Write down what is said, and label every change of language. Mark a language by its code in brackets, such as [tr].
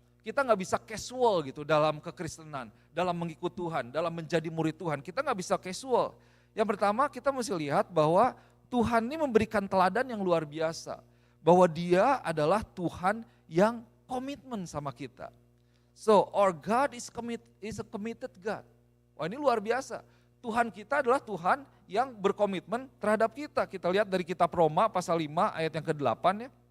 [id] Kita nggak bisa casual gitu dalam kekristenan, dalam mengikut Tuhan, dalam menjadi murid Tuhan. Kita nggak bisa casual. Yang pertama kita mesti lihat bahwa Tuhan ini memberikan teladan yang luar biasa. Bahwa dia adalah Tuhan yang komitmen sama kita. [en] So our God is a committed God. [id] Wah ini luar biasa. Tuhan kita adalah Tuhan yang berkomitmen terhadap kita. Kita lihat dari kitab Roma pasal 5 ayat yang ke-8 ya.